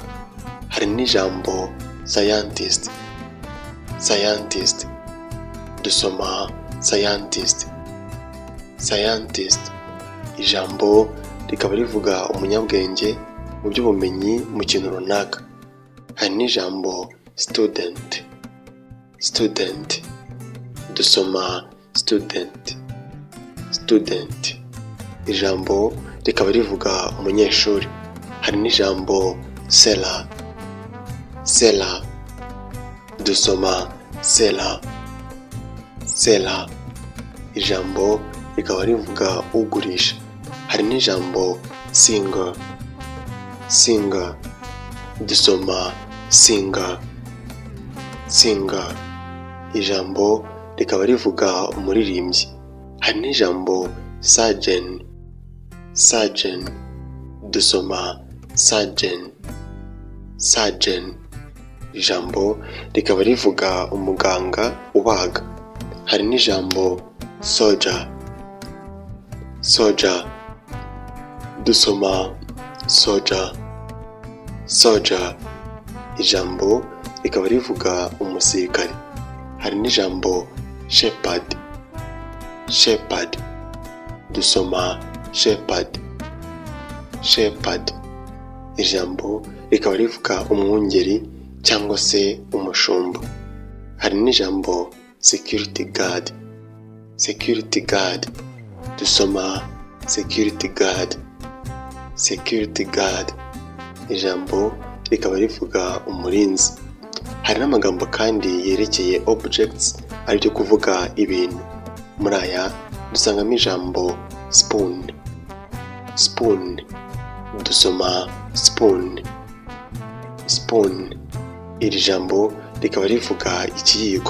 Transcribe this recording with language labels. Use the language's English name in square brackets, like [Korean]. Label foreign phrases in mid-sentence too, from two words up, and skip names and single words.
[Kinyarwanda] Hari n'ijambo scientist, scientist, dusoma scientist, scientist, ijambo rikaba rivuga umunyabwenge mu by'ubumenyi mu kintu runaka. Hari n'ijambo student, student, dusoma student, student, ijambo rikaba rivuga umunyeshuri. Hari n'ijambo seller, seller, dusoma seller, seller, ijambo rikaba rivuga ugurisha. Hari n'ijambo singer, singer, dusoma singer, singer, ijambo rikaba rivuga umuririmbyi. Hari n'ijambo surgeon, surgeon, dusoma surgeon, surgeon, ijambo rikaba rivuga umuganga ubaga. Hari n'ijambo soldier, soldier, dusoma soldier, soldier, ijambo rikaba rivuga umusirikare. Hari n'ijambo shepherd, shepherd, dusoma shepherd, shepherd, ijambo rikaba rivuga umwungeri cyangwa se umushumba. Hari n'ijambo [English] security guard, security guard, [Kinyarwanda] dusoma [English] security guard, security guard, [Kinyarwanda] ijambo rikaba rivuga umurinzi. Hari n'amagambo kandi yerekeye objects, ari byo kuvuga ibintu. Muri aya dusangamo ijambo spoon, spoon, dusoma spoon, spoon, iri jambo rikaba rivuga ikiyiko.